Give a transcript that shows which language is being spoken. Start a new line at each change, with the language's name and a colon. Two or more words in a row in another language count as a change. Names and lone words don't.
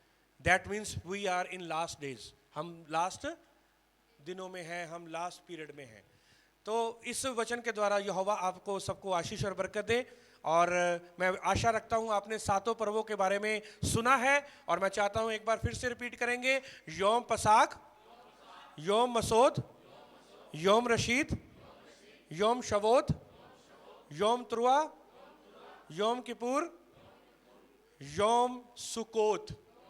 English: That means we are in last days,
Hindi: हम लास्ट दिनों में हैं, हम लास्ट पीरियड में हैं। तो इस वचन के द्वारा यहोवा आपको सबको आशीष और बरकत दे। और मैं आशा रखता हूं आपने 7 पर्वों के बारे में सुना है, और मैं चाहता हूं एक बार फिर से रिपीट करेंगे। योम पसाक, योम मसोद, योम रशीद, योम शवोत, योम त्रुआ, योम किपुर, योम सुकोत।